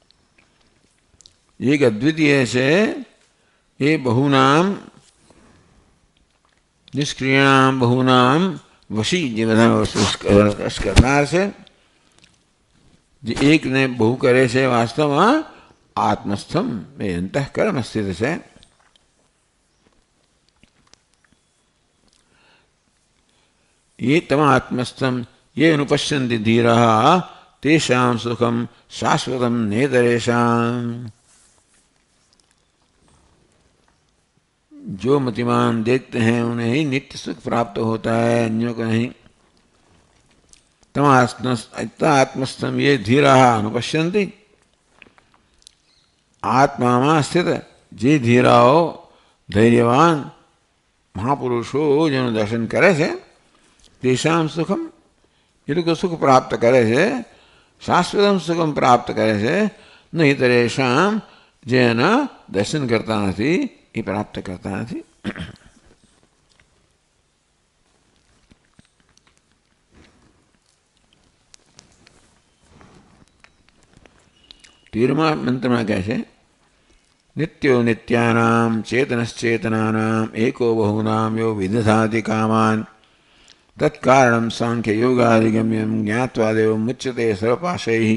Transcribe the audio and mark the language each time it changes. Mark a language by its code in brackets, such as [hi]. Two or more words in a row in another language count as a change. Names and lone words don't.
[gu] એક અદ્વિતીય છે, એ [sa] બહુનામ નિષ્ક્રિયાણામ બહુનામ વશી, [gu] જે બધા વશ કરનાર છે, જે એકને બહુ કરે છે, વાસ્તવમાં આત્મસ્થમ એ અંતઃકરણ સ્થિત છે. [sa] ये तमात्मस्थम ये अनुपश्यन्ति धीराः तेषां सुखम शाश्वतम नेतरेषाम्. [hi] जो मतिमान देखते हैं उन्हें ही नित्य सुख प्राप्त होता है, अन्यों को नहीं. [sa] तमात्मस्थम ये धीराः अनुपश्यन्ति. [gu] આત્મા સ્થિત જે ધીરાઓ ધૈર્યવાન મહાપુરુષો જેનું દર્શન કરે છે, [sa] તેષામ સુખમ [gu] એ લોકો સુખ પ્રાપ્ત કરે છે, [sa] શાશ્વતમ સુખમ [gu] પ્રાપ્ત કરે છે. નહિતરેષામ જે એના દર્શન કરતા નથી એ પ્રાપ્ત કરતા નથી. તેરમા મંત્રમાં કહે છે [sa] નિત્યો નિત્યાનામ ચેતનશ્ચેતનાનામ એકો બહુનામ યો વિદધાતિ કામાન તત્કારણમ સાંખ્ય યોગાધિગમ્યમ જ્ઞાત્વાદેવ મુચ્યતે સર્વપાશૈ.